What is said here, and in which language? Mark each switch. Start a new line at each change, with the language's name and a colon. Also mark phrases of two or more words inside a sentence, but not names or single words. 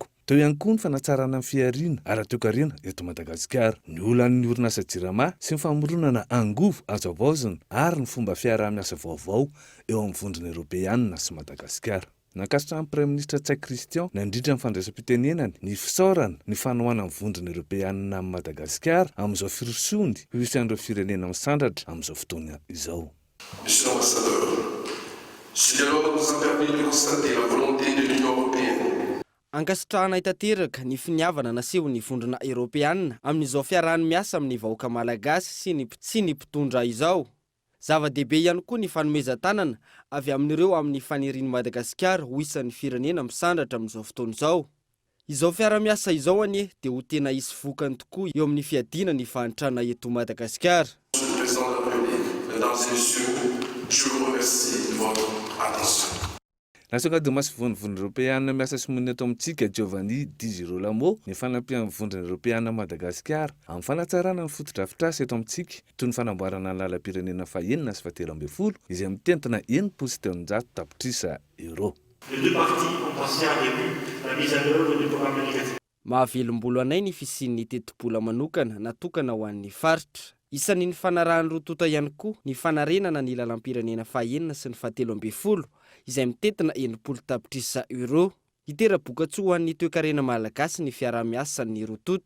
Malagasy: Teo ihany koa ny fanatsarana ny fiariana ara-toekarena eto Madagasikara, ny olan'ny orinasa jirama sy ny famoronana angovo azo avaozana ary ny fomba fiaraha-miasa vaovao eo amin'ny vondrona Européenne sy Madagasikara. Nakasitrahany
French: Prime Ministre
Malagasy: Tsay Christian nandritra ny fandraisam-pitenenany ny fisaorana ny fanohana ny vondrona Européenne amin'ny Madagasikara amin'izao firosony fisan'ireo firenena misandratra amin'izao fotoana izao.
French: Monsieur l'ambassadeur, ce dialogue nous a permis de constater la volonté de l'Union européenne.
Malagasy: Ankasitrahana tanteraka ny finiavana nasehon'ny vondrona Européenne amin'izao fiarahany miasa amin'ny vahoaka malagasy sy ny mpitondra izao. Zava-dehibe ihany koa ny fanomezan-tanana avy amin'ireo amin'ny fanirian'i Madagasikara ho isan'ny firenena misandratra amin'izao fotoana izao. Izao fiara-miasa izao anie dia ho tena hisy vokany tokoa eo amin'ny fiadiana ny fahantrana eto Madagasikara.
French: Monsieur le Président de la République, mesdames et messieurs, je vous remercie de votre attention.
Malagasy: Nasonga masy vondrona Européenne miasa sy monina eto amintsika Giovanni Di Girolamo ny fanampian'ny vondrona Européenne Madagasikara amin'ny fanatsarana ny foto-drafitrasa eto amintsika toy ny fanamboarana ny lalam-pirenena fahenina sy 12 izay mitentina 1.7 tapitrisa euro.
French: Les deux parties ont passé en revue la mise en œuvre du programme négatif.
Malagasy: Mahavelom-bolo anay ny fisian'ny teti-bola manokana natokana ho an'ny faritra. Isan'ny fanarahan'ny rotota ihany koa ny fanarenana ny lalam-pirenena fahenina sy ny 12 izay mitentina 1 tapitrisa euro. Itera-bokatsoa ho an'ny toekarena malagasy ny fiara-miasa ny rotota.